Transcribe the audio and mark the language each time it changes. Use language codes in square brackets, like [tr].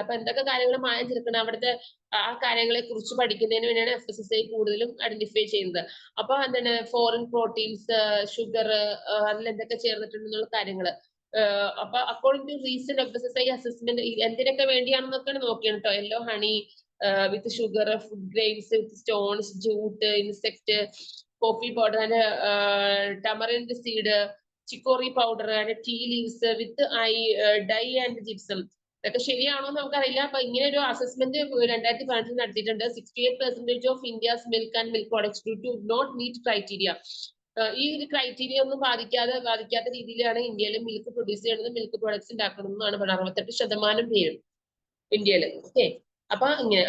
[ml] അപ്പൊ എന്തൊക്കെ കാര്യങ്ങൾ മായം ചേർക്കണം, അവിടുത്തെ ആ കാര്യങ്ങളെ കുറിച്ച് പഠിക്കുന്നതിന് വേണ്ടിയാണ് FSSAI കൂടുതലും ഐഡന്റിഫൈ ചെയ്യുന്നത്. അപ്പൊ എന്താണ്, ഫോറിൻ പ്രോട്ടീൻസ്, ഷുഗർ, അതിൽ എന്തൊക്കെ ചേർന്നിട്ടുണ്ടെന്നുള്ള കാര്യങ്ങൾ. അപ്പൊ [en] according to recent FSSAI assessment [ml] എന്തിനൊക്കെ വേണ്ടിയാണെന്നൊക്കെയാണ് നോക്കിയാണ് കേട്ടോ. [en] Yellow honey with sugar, food grains with stones, jute, insect, coffee powder and tamarind seed, chicory powder and tea leaves with dye and gypsum. [ml] ഇതൊക്കെ ശരിയാണോ എന്ന് നമുക്കറിയില്ല. അപ്പൊ ഇങ്ങനെ ഒരു അസസ്മെന്റ് 2018 നടത്തിയിട്ടുണ്ട്. [en] 68% of India's milk and milk products do not meet criteria. [ml] ഈ ഒരു ക്രൈറ്റീരിയ ഒന്നും ബാധിക്കാത്ത രീതിയിലാണ് ഇന്ത്യയിൽ മിൽക്ക് പ്രൊഡ്യൂസ് ചെയ്യുന്നത്, മിൽക്ക് പ്രോഡക്ട്സ് ഉണ്ടാക്കണം എന്നാണ് പറയുന്നത്. 68% പേരും ഇന്ത്യയിൽ. ഓക്കെ, അപ്പൊ ഇങ്ങനെ.